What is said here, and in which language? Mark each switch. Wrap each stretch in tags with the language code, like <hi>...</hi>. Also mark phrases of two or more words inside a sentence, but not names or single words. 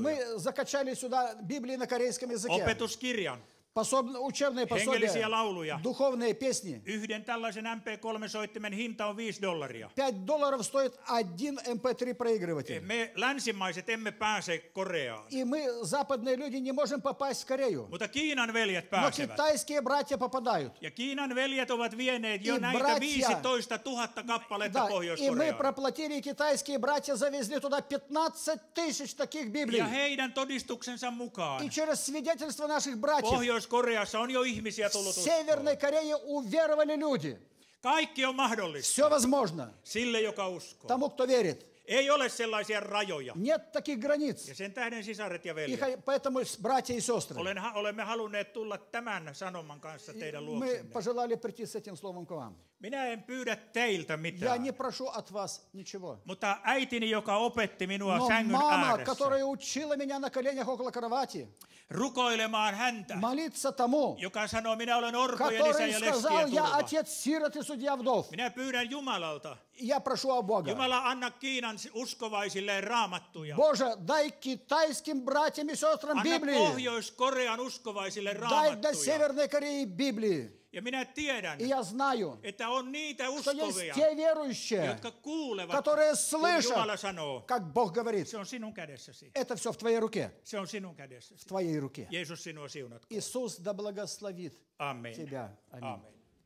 <ru>Мы закачали сюда Библии на корейском языке.</ru> <fi>Opetuskirjan.</fi> <ru>Учебные</ru> <fi>Hengellisiä</fi> <ru>пособия,</ru> <fi>lauluja.</fi> <ru>духовные песни.</ru> <fi>Yhden tällaisen MP3-soittimen hinta on $5.</fi> <ru>$5 стоит один MP3-проигрыватель.</ru> <fi>Me länsimaiset emme pääse Koreaan.</fi> <ru>И мы, западные люди, не можем попасть в Корею.</ru> <fi>Mutta Kiinan veljet</fi> <ru>Но</ru> <fi>pääsevät.</fi> <ru>китайские братья попадают.</ru> <fi>Ja Kiinan veljet ovat vieneet jo</fi> <ru>И</ru> <fi>näitä</fi> <ru>братья-</ru> <fi>15 000 kappaletta</fi> <ru>Да, и мы</ru> <fi>Pohjois-Koreaan.</fi> <ru>проплатили, и китайские братья завезли туда 15 тысяч таких Библий.</ru> <fi>Ja heidän todistuksensa mukaan</fi> <ru>И через свидетельство наших братьев</ru> <fi>Pohjois-Koreassa on jo ihmisiä</fi> <ru>в</ru> <fi>tullut</fi> <ru>Северной</ru> <fi>uskoon.</fi> <ru>Корее уверовали люди.</ru> <fi>Kaikki on mahdollista</fi> <ru>Все возможно</ru> <fi>sille, joka uskoo.</fi> <ru>тому, кто верит.</ru> <fi>Ei ole sellaisia rajoja.</fi> <ru>Нет таких границ.</ru> <fi>Ja sen tähden sisaret ja</fi> <ru>И</ru> <fi>veljet.</fi> <ru>поэтому, братья и сестры,</ru> <fi>Olemme halunneet tulla tämän sanoman kanssa teidän</fi> <ru>мы</ru> <fi>luoksenne.</fi> <ru>пожелали прийти с этим словом к вам.</ru> <fi>Minä en pyydä teiltä</fi> <ru>Я</ru> <fi>mitään.</fi> <ru>не прошу от вас ничего.</ru> <fi>Mutta äitini, joka opetti minua</fi> <ru>Но</ru> <fi>sängyn</fi> <ru>мама,</ru> <fi>ääressä</fi> <ru>которая учила меня на коленях около кровати,</ru> <fi>rukoilemaan häntä,</fi> <ru>молиться тому,</ru> <fi>joka sanoo, minä olen orpojen isä</fi> <ru>который</ru> <fi>ja</fi> <ru>сказал,</ru> <fi>leskien</fi> <ru>я</ru> <fi>turva.</fi> <ru>отец сирот и судья вдов.</ru> <fi>Minä pyydän Jumalalta,</fi> <ru>Я прошу о Бога.</ru> <fi>Jumala anna Kiinan uskovaisille raamattuja.</fi> <ru>Боже, дай китайским братьям и сестрам</ru> <fi>Anna</fi> <ru>Библии.</ru> <fi>Pohjois-Korean uskovaisille</fi> <ru>Дай для</ru> <fi>raamattuja.</fi> <ru>Северной Кореи Библии.</ru> <fi>Ja minä tiedän,</fi> <ru>И я знаю,</ru> <fi>että on niitä</fi> <ru>что есть</ru> <fi>uskovia,</fi> <ru>те верующие,</ru> <fi>jotka kuulevat,</fi> <ru>которые</ru> <fi>kun Jumala</fi> <ru>слышат,</ru> <fi>sanoo.</fi> <ru>как Бог говорит.</ru> <fi>Se on sinun kädessäsi.</fi> <ru>Это все в твоей руке.</ru> <fi>Se on sinun kädessäsi.</fi> <ru>В твоей руке.</ru> <fi>Jeesus sinua siunatkoon.</fi> <ru>Иисус да благословит</ru> <fi>Amen.</fi> <ru>тебя. Аминь.</ru> <fi>Amen.</fi>